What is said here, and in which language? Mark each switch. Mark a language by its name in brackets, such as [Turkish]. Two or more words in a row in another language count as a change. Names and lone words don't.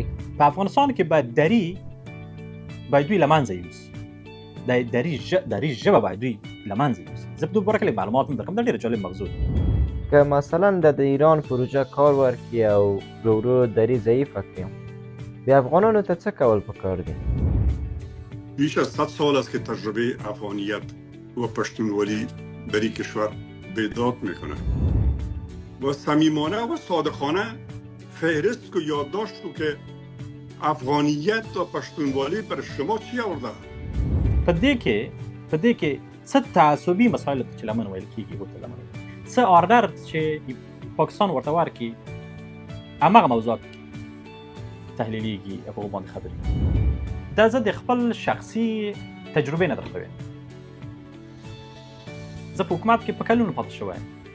[Pashto] په افغانستان کې باید دوی له منځه یوسي، د دري ژبه باید دوی له منځه یوسي. زه په دې باره کې لږ معلومات هم درکړم، دا ډېره جالب موضوع ده. که مثلا د ایران پروژه کار ورکړي او ورو ورو دري ضعیفه کړي، بیا افغانانو ته څه کول پکار دي؟ [Persian] بیش از 100 سال است که تجربه افغانیت و پشتونولی در این کشور بیداد میکنه و صمیمانه و صادقانه فهرست کو یادداشت کو که افغانیت و پشتونوالی بر شما چی آورده؟ [Pashto] په دې کې څه تعصبي مسایل چې لمن ویل کېږي ورته لمن څه آردر چې پاکستان ورته ورکړي، هماغه موضوعات تحلیلیږي او په هغو باندې خبرې. دا زه د خپل شخصي تجربې نه درته وایم. زه په حکومت کې په کلونو پاتې شوی یم.